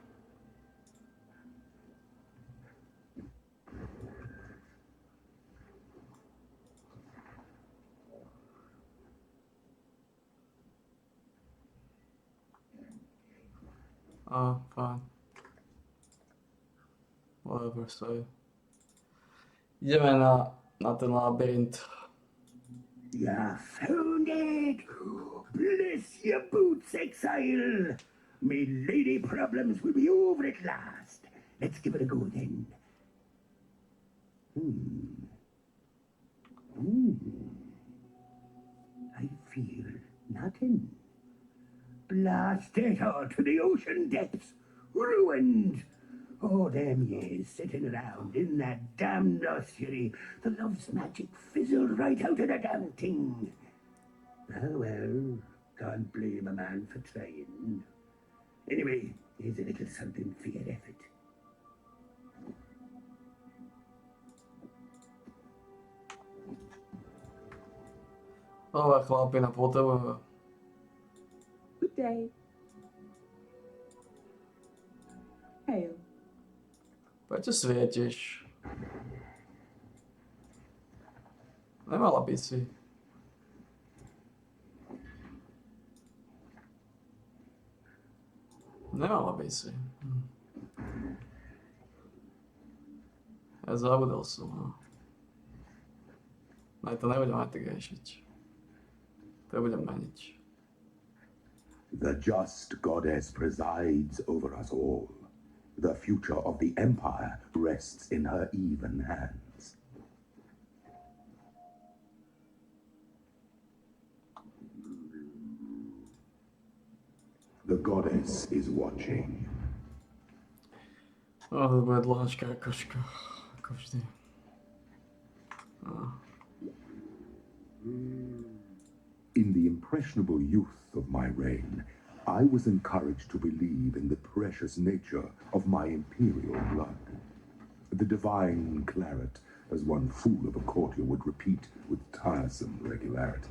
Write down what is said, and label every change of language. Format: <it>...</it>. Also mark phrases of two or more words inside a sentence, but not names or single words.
<sk>Fajn.</sk> <en>Whatever, so.</en> <sk>Ideme na ten labyrint.</sk> <en>You found it! Bless your boots, Exile! Me lady problems will be over at last. Let's give it a go then. I feel nothing. Blast it all to the ocean depths. Ruined. All them years sitting around in that damned ossuary, the love's magic fizzled right out of the damn thing. Oh well, can't blame a man for trying. Anyway, here's a little something for your effort.</en> <sk>Dobre, chlapi, na potrebu.</sk> <en>Good day. Hail.</en> <sk>Prečo svietiš? Nemala by si. Nemala by si. Ja zabudol som, no. Aj to nebudem aj tak riešiť. To budem meniť.</sk> <en>The just goddess presides over us all. The future of the Empire rests in her even hands. The goddess is watching.</en> <sk>To bude dlháčka koška, ako vždy.</sk> <en>In the impressionable youth of my reign, I was encouraged to believe in the precious nature of my imperial blood. The divine claret, as one fool of a courtier would repeat with tiresome regularity.</en>